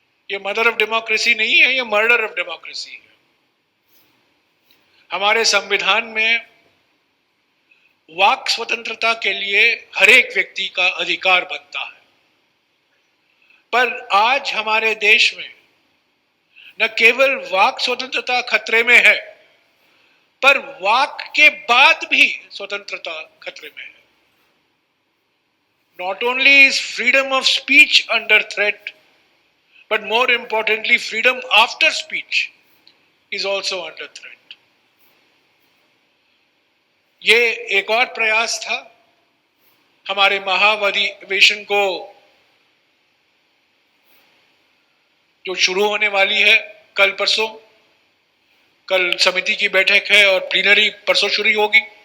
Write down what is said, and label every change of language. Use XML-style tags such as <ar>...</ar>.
<hi>ये mother of democracy नहीं है, ये मर्डर ऑफ डेमोक्रेसी है। हमारे संविधान में वाक स्वतंत्रता के लिए हर एक व्यक्ति का अधिकार बनता है, पर आज हमारे देश में न केवल वाक स्वतंत्रता खतरे में है, पर वाक के बाद भी स्वतंत्रता खतरे में है।</hi> <en>Not only is freedom of speech under threat, but more importantly, freedom after speech is also under threat.</en> <hi>ये एक और प्रयास था हमारे महाअधिवेशन को जो शुरू होने वाली है कल परसों। कल समिति की बैठक है और प्लीनरी परसों शुरू होगी।</hi>